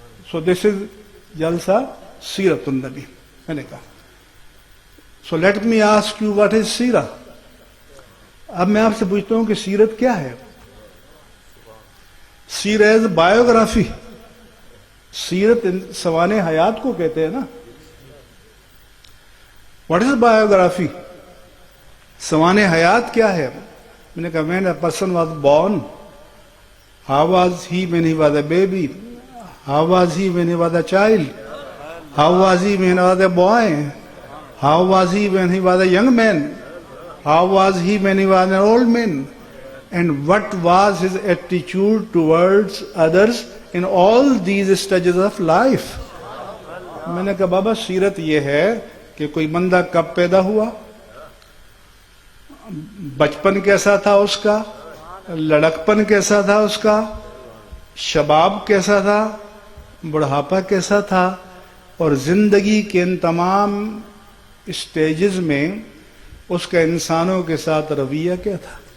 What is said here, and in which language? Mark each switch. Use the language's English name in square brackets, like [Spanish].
[English] So this is jalsa seerat un-Nabi. [Urdu] میں نے کہا [English] So let me ask you what is seerah. [Urdu] اب میں آپ سے پوچھتا ہوں کہ سیرت کیا ہے؟ [English] Seerah is biography. [Urdu] سیرت سوانح حیات کو کہتے ہیں نا. [English] What is biography? [Urdu] سوانح حیات کیا ہے؟ میں نے کہا [English] when a person was born, how was he when he was a baby? How was he when he was a child? How was he when he was a boy? How was he when he was a young man? How was he when he was an old man? And what was his attitude towards others in all these stages of life? [Urdu] میں نے کہا بابا سیرت یہ ہے کہ کوئی بندہ کب پیدا ہوا، بچپن کیسا تھا اس کا، لڑکپن کیسا تھا اس کا، شباب کیسا تھا، بڑھاپا کیسا تھا، اور زندگی کے ان تمام اسٹیجز میں اس کا انسانوں کے ساتھ رویہ کیا تھا.